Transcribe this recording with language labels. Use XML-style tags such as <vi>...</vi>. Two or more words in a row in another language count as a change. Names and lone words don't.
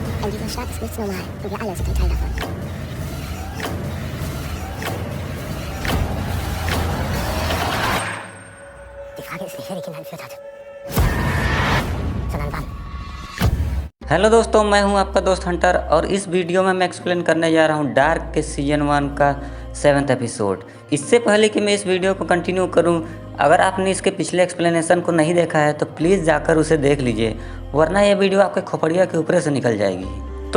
<de>an dieser Stadt ist nichts normal und wir alle sind ein Teil davon. Die Frage ist nicht, wer die Kinder entführt hat, sondern wann.</de> <hi>हेलो दोस्तों, मैं हूं आपका दोस्त हंटर और इस वीडियो में मैं एक्सप्लेन करने जा रहा हूं डार्क के सीजन 1 का 7th एपिसोड। इससे पहले कि मैं इस वीडियो को कंटिन्यू करूं, अगर आपने इसके पिछले एक्सप्लेनेशन को नहीं देखा है तो प्लीज़ जाकर उसे देख लीजिए, वरना यह वीडियो आपके खोपड़िया के ऊपर से निकल जाएगी।</hi>